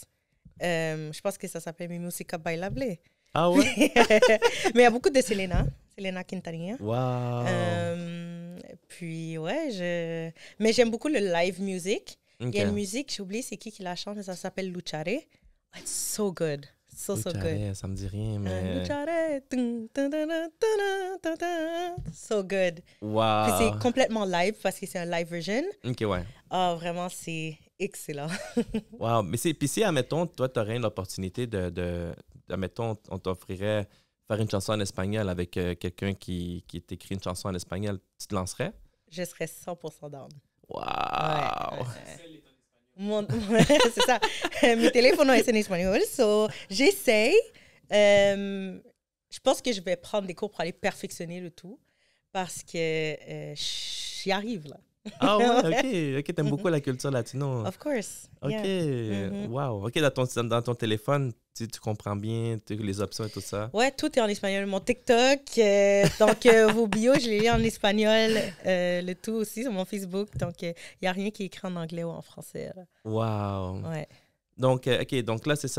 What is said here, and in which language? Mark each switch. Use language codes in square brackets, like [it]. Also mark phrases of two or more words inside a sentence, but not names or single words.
[fr] Je pense que ça s'appelle Mi Música Bailable. Ah ouais? Mais il y a beaucoup de Selena Quintanilla. Wow! Puis, ouais, mais j'aime beaucoup le [en] live music. Ok. [fr] Il y a une musique, j'ai oublié c'est qui la chante, mais ça s'appelle Luchare. [en] It's so good. So good. [fr] Luchare, ça me dit rien, mais... Luchare. Tum, tum, tum, tum, tum, tum, tum. [en] So good. [fr] Puis Wow! c'est complètement live parce que c'est un [en] live version. [fr] Ok, ouais. Ah, vraiment, c'est excellent. Wow! Mais puis si, admettons, toi, tu aurais une opportunité admettons, on t'offrirait faire une chanson en espagnol avec quelqu'un qui t'écrit une chanson en espagnol, tu te lancerais? Je serais 100% down. Wow! Ouais. C'est ça. [es] Mi teléfono es en espagnol. [fr] So, j'essaye. Je pense que je vais prendre des cours pour aller perfectionner le tout parce que j'y arrive là. Ah ouais, ok, t'aimes beaucoup la culture latino. [en] Of course. Ok, Yeah. wow. [fr] Ok, dans ton téléphone, tu comprends bien les options et tout ça. Ouais, tout est en espagnol. Mon TikTok, donc vos bios, je les lis en espagnol. Le tout aussi sur mon Facebook. Donc, il n'y a rien qui est écrit en anglais ou en français. Là. Wow. Ouais. Donc, ok, donc là, c'est ça.